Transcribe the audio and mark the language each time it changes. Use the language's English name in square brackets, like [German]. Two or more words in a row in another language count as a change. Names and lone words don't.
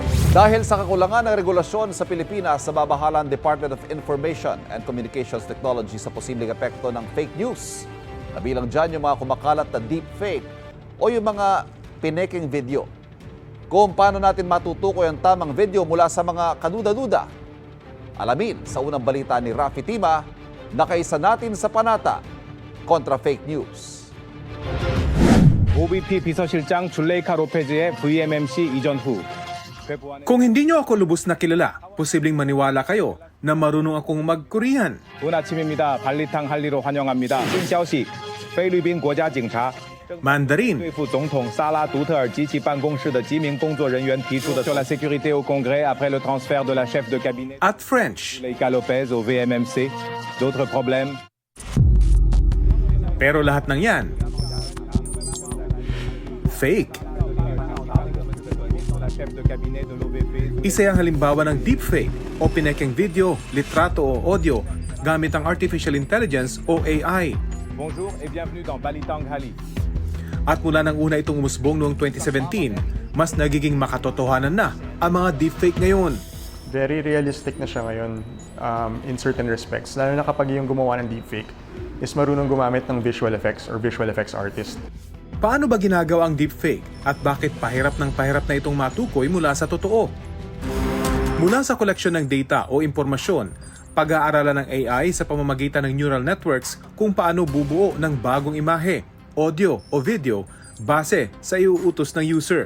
[Filipino] Dahil sa kakulangan ng regulasyon sa Pilipinas sa babahalang Department of Information and Communications Technology sa posibleng epekto ng [English] fake news, [Filipino] kabilang dyan yung mga kumakalat na deepfake o yung mga pineking video. Kung paano natin matutukoy ang tamang video mula sa mga kaduda-duda, alamin sa unang balita ni Rafi Tima na kaisa natin sa panata kontra [English] fake news. [Korean] OVP 비서실장 줄레이카 로페즈의 VMMC 이전 후 [Filipino] Kung hindi nyo ako lubos na kilala, posibleng maniwala kayo na marunong akong mag-Korean. [Korean] 좋은 아침입니다. 발리탕 할리로 환영합니다. [Chinese] 新消息菲律宾国家警察 [Filipino] Mandarin, [Chinese] 对付总统萨拉独特尔及其办公室的几名工作人员提出的 [French] sur la sécurité au Congrès après le transfert de la chef de cabinet [Filipino] at French. [French] Leica Lopez au VMMC. D'autres problèmes? [Filipino] Pero lahat ng yan, fake. [French] La chef de cabinet de l'OVP. [Filipino] Isa ang halimbawa ng deepfake o pinekeng video, litrato o audio gamit ang [English] Artificial Intelligence [Filipino] o AI. [French] Bonjour et bienvenue dans Balitang Hali. [Filipino] At mula nang una itong umusbong noong 2017, mas nagiging makatotohanan na ang mga deepfake ngayon. [English] Very realistic [Filipino] na siya ngayon [English] in certain respects. [Filipino] Lalo na kapag yung gumawa ng deepfake is marunong gumamit ng [English] visual effects [Filipino] or [English] visual effects artist. [Filipino] Paano ba ginagawa ang deepfake at bakit pahirap na itong matukoy mula sa totoo? Mula sa koleksyon ng data o impormasyon, pag-aaralan ng AI sa pamamagitan ng [English] neural networks [Filipino] kung paano bubuo ng bagong imahe, audio o video base sa iuutos ng user.